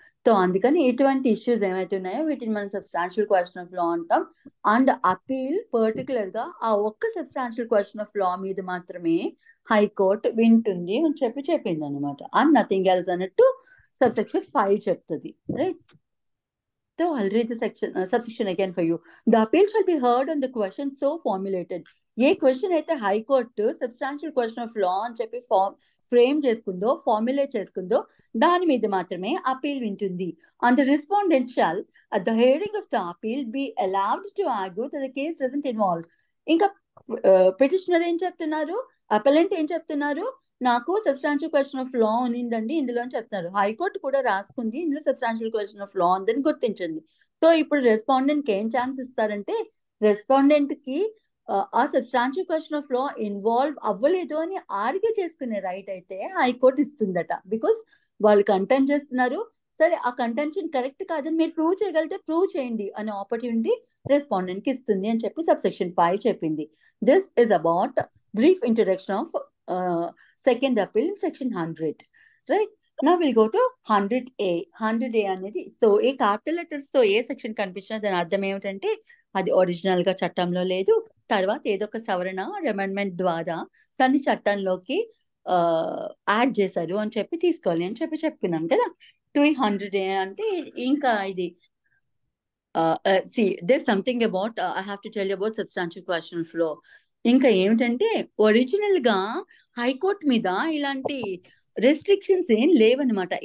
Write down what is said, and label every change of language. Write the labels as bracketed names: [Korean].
[Telugu] So అందుకని ఇటువంటి issues ఏమైతే ఉన్నాయో వీటిని మనం సబ్స్టాన్షియల్ క్వశ్చన్ ఆఫ్ లా అంటాం. అండ్ అపీల్ పర్టికులర్ గా ఆ ఒక్క సబ్స్టాన్షియల్ క్వశ్చన్ ఆఫ్ లా మీద మాత్రమే హైకోర్టు వింటుంది అని చెప్పింది అనమాట. [English] and nothing else [Telugu] అన్నట్టు [English] subsection 5 [Telugu] చెప్తుంది. [English] Right. So I'll read the subsection again for you. The appeal shall be heard on the question so formulated. [Telugu] ఏ question అయితే high court substantial question of law అని చెప్పి frame చేసుకుందో, formulate చేసుకుందో దాని మీద మాత్రమే appeal వింటుంది. [English] And the respondent shall at the hearing of the appeal be allowed to argue that the case doesn't involve. [Telugu] ఇంకా petitioner ఏం చెప్తున్నారు, అపెలెంట్ ఏం చెప్తున్నారు, నాకు సబ్స్టాన్షియల్ క్వశ్చన్ ఆఫ్ లా ఉన్నిందండి ఇందులో అని చెప్తున్నారు. హైకోర్టు కూడా రాసుకుంది ఇందులో సబ్స్టాన్షియల్ క్వశ్చన్ ఆఫ్ లా ఉందని గుర్తించింది. సో ఇప్పుడు రెస్పాండెంట్ కి ఏం ఛాన్స్ ఇస్తారంటే, రెస్పాండెంట్ కి ఆ substantial question of law involve అవ్వలేదు అని ఆర్గ్యూ చేసుకునే రైట్ అయితే హైకోర్టు ఇస్తుందట. బికాస్ వాళ్ళు కంటెంట్ చేస్తున్నారు, సరే ఆ కంటెన్షన్ కరెక్ట్ కాదని మీరు ప్రూవ్ చేయగలిగితే ప్రూవ్ చేయండి అనే ఆపర్చునిటీ రెస్పాండెంట్ కి ఇస్తుంది అని చెప్పి సబ్సెక్షన్ 5 చెప్పింది. [English] This is about brief introduction of second appeal in section 100. Right. Now we'll go to 100A. [Telugu] 100A అనేది సో ఏ క్యాపిటల్ లెటర్స్ తో ఏ సెక్షన్ కనిపించినా దాని అర్థం ఏమిటంటే అది ఒరిజినల్ గా చట్టంలో లేదు, తర్వాత ఏదో ఒక సవరణ అమెండ్మెంట్ ద్వారా దాన్ని చట్టంలోకి యాడ్ చేశారు అని చెప్పి తీసుకోవాలి అని చెప్పి చెప్పుకున్నాం కదా. 100A అంటే ఇంకా ఇది [English] see there's something about I have to tell you about substantial question of law. [Telugu] ఇంకా ఏమిటంటే ఒరిజినల్ గా హైకోర్టు మీద ఇలాంటి రెస్ట్రిక్షన్స్ ఏం లేవన్నమాట.